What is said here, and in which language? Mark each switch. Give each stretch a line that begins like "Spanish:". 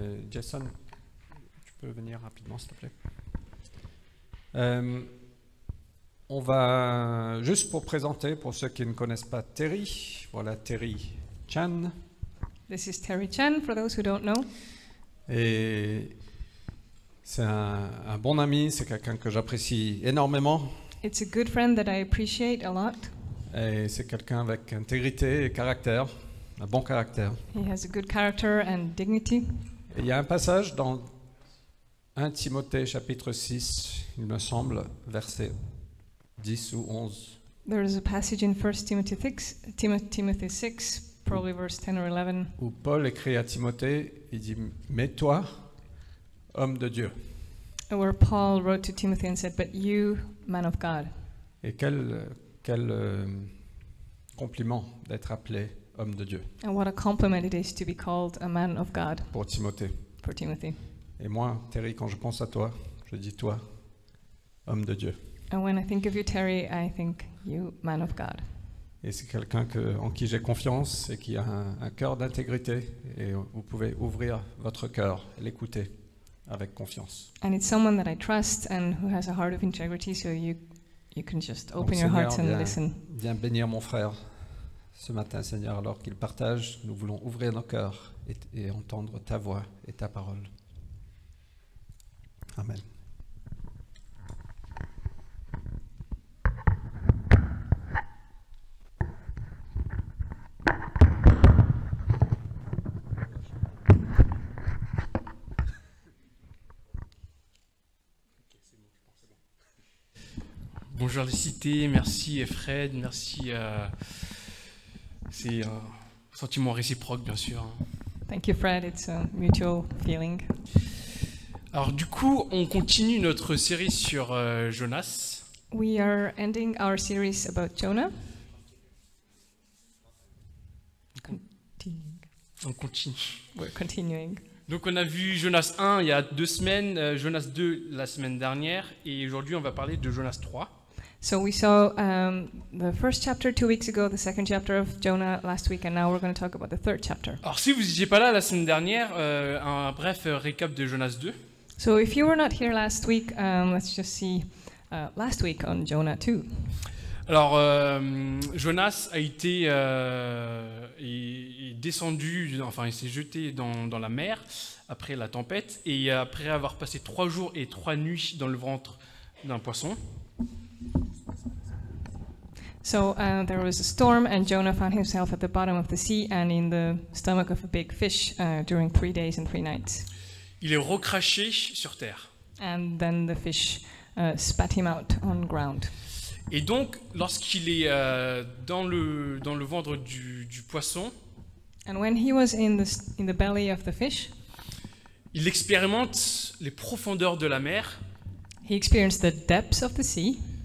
French: Jason, tu peux venir rapidement, s'il te plaît. On va, juste pour présenter, pour ceux qui ne connaissent pas Terry, voilà Terry Chan.
English: This is Terry Chan, for those who don't know.
French: Et c'est un bon ami, c'est quelqu'un que j'apprécie énormément.
English: It's a good friend that I appreciate a lot.
French: Et c'est quelqu'un avec intégrité et caractère, un bon caractère.
English: He has a good character and dignity.
French: Et il y a un passage dans 1 Timothée chapitre 6, il me semble, verset 10 ou 11.
English: There is a passage in 1 Timothy 6, probably verse 10 or 11,
French: Où Paul écrit à Timothée, il dit « Mais toi, homme de Dieu ».
English: where Paul wrote to Timothy and said, "But you, man of God."
French: Et quel compliment d'être appelé homme de Dieu
English: And what a compliment it is to be called a man of God
French: pour Timothée.
English: for Timothy.
French: Et moi, Terry, quand je pense à toi, je dis toi, homme de Dieu.
English: And when I think of you, Terry, I think you, man of God.
French: Et c'est quelqu'un en qui j'ai confiance et qui a un cœur d'intégrité. Et vous pouvez ouvrir votre cœur, l'écouter avec confiance.
English: And it's someone that I trust and who has a heart of integrity, so you can just
French: Donc,
English: open your
French: Seigneur,
English: hearts and listen.
French: viens bénir mon frère ce matin, Seigneur, alors qu'il partage. Nous voulons ouvrir nos cœurs et entendre ta voix et ta parole. Amen. Bonjour les cités, merci Fred, merci. C'est un sentiment réciproque, bien sûr.
English: Thank you, Fred. It's a mutual feeling.
French: Alors du coup, on continue notre série sur Jonas.
English: We are ending our series about Jonah.
French: On continue.
English: We're continuing.
French: Donc on a vu Jonas 1 il y a 2 semaines, Jonas 2 la semaine dernière, et aujourd'hui on va parler de Jonas 3.
English: So we saw the first chapter 2 weeks ago, the second chapter of Jonah last week, and now we're going to talk about the third chapter.
French: Alors si vous n'étiez pas là la semaine dernière, un bref récap de Jonas 2.
English: So if you were not here last week, let's just see last week on Jonah 2.
French: Alors, Jonas a été est descendu, enfin il s'est jeté dans la mer après la tempête, et après avoir passé 3 jours et 3 nuits dans le ventre d'un poisson.
English: So there was a storm, and Jonah found himself at the bottom of the sea and in the stomach of a big fish during 3 days and 3 nights.
French: Il est recraché sur terre.
English: And then the fish spat him out on ground.
French: Et donc, lorsqu'il est dans le ventre du poisson,
English: And when he was in the belly of the fish,
French: il expérimente les profondeurs de la mer
English: he experienced the depths of the sea